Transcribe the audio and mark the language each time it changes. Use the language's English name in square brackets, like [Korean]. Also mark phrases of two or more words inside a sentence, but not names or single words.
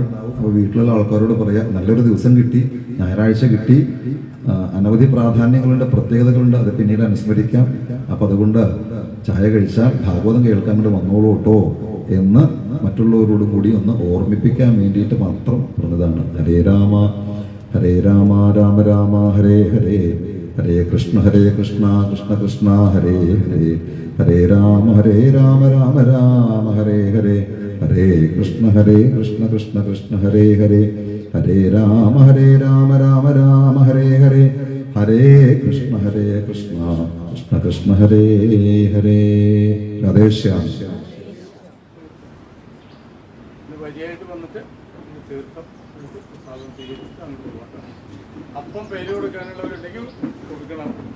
[Malayalam] അപ്പൊ വീട്ടിലുള്ള ആൾക്കാരോട് പറയാ, നല്ലൊരു ദിവസം കിട്ടി, ഞായറാഴ്ച കിട്ടി, അനവധി പ്രാധാന്യങ്ങളുണ്ട്, പ്രത്യേകതകളുണ്ട്, അത് പിന്നീട് അനുസ്മരിക്കാം. അപ്പൊ അതുകൊണ്ട് ചായ കഴിച്ചാൽ ഭാഗവതം കേൾക്കാൻ വേണ്ടി വന്നോളൂ കേട്ടോ എന്ന് മറ്റുള്ളവരോടും കൂടി ഒന്ന് ഓർമ്മിപ്പിക്കാൻ വേണ്ടിയിട്ട് മാത്രം പറഞ്ഞതാണ്. [Sanskrit] ഹരേ രാമ ഹരേ രാമ രാമ രാമ ഹരേ ഹരേ, ഹരേ കൃഷ്ണ കൃഷ്ണ കൃഷ്ണ ഹരേ ഹരേ, ഹരേ രാമ രാമ രാമ ഹരേ ഹരേ, ഹരേ കൃഷ്ണ കൃഷ്ണ ഹരേ ഹരേ, ഹരേ രാമ രാമ രാമ ഹരേ ഹരേ, ഹരേ കൃഷ്ണ കൃഷ്ണ കൃഷ്ണ ഹരേ ഹരേ. [Malayalam] രാധേശ്യാം. അപ്പം പേര് കൊടുക്കാനുള്ളവരുണ്ടെങ്കിൽ കൊടുക്കണം.